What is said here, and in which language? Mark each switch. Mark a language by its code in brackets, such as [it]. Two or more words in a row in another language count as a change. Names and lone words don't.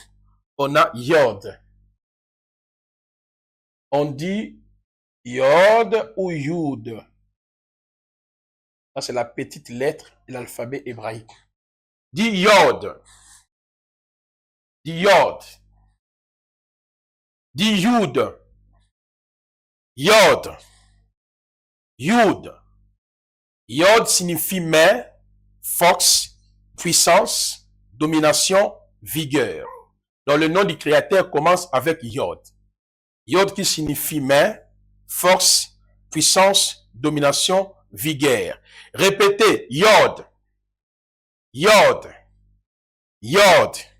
[fr] On a yod. On dit yod ou yud. Ça, c'est la petite lettre de l'alphabet hébraïque. Dit yod. Dit yod. Dis Yud. Yod. Yud. Yod signifie main, force, puissance, domination, vigueur. Donc le nom du Créateur commence avec Yod. Yod qui signifie main, force, puissance, domination, vigueur. Répétez, Yod, Yod, Yod,